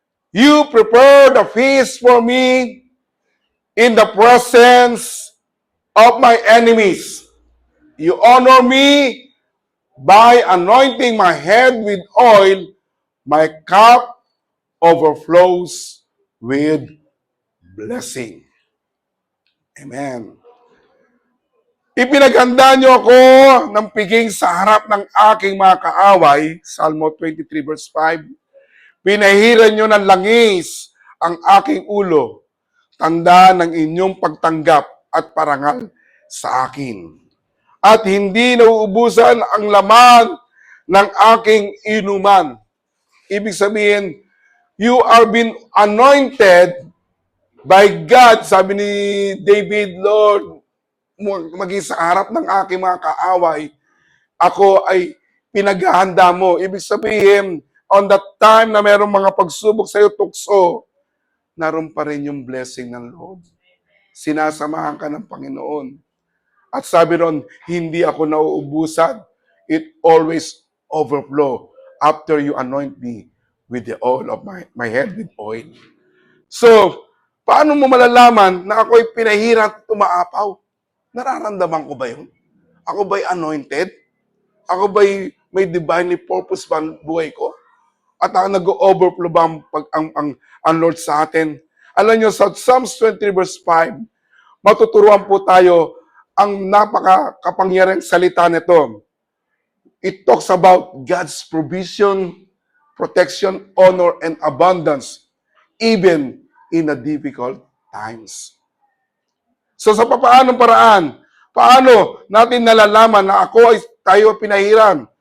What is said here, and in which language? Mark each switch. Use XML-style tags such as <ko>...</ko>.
<en>You prepared a feast for me in the presence of my enemies. You honor me by anointing my head with oil. My cup overflows with blessing. Amen.</en> <tl>Ipinaghanda niyo ako ng piging sa harap ng aking mga kaaway. Psalmo 23 verse 5. Pinahiran niyo ng langis ang aking ulo. Tanda ng inyong pagtanggap at parangal sa akin. At hindi nauubusan ang laman ng aking inuman. Ibig sabihin,</tl> <en>you are being anointed by God.</en> <tl>Sabi ni David, Lord, maging sa harap ng aking mga kaaway, ako ay pinaghahanda mo. Ibig sabihin,</tl> <en>on that time</en> <tl>na mayroong mga pagsubok sa iyo, tukso, naroon pa rin yung blessing ng Lord. Sinasamahan ka ng Panginoon. At sabi ron, hindi ako nauubusan.</tl> <en>It always overflow after you anoint me with the oil of my head with oil.</en> <tl>So, paano mo malalaman na ako'y pinahiran at umaapaw? Nararamdaman ko ba yun? Ako ba'y anointed? Ako ba'y may divinely purpose ba ang buhay ko? At nag-overflow ba ang Lord sa atin? Alam nyo, sa Psalms 23 verse 5, matuturuan po tayo ang napaka-kapangyarihang salita nito.</tl> <en>It talks about God's provision, protection, honor, and abundance, even in the difficult times.</en> <tl>So sa paanong paraan, paano natin nalalaman na tayo pinahiran?</tl>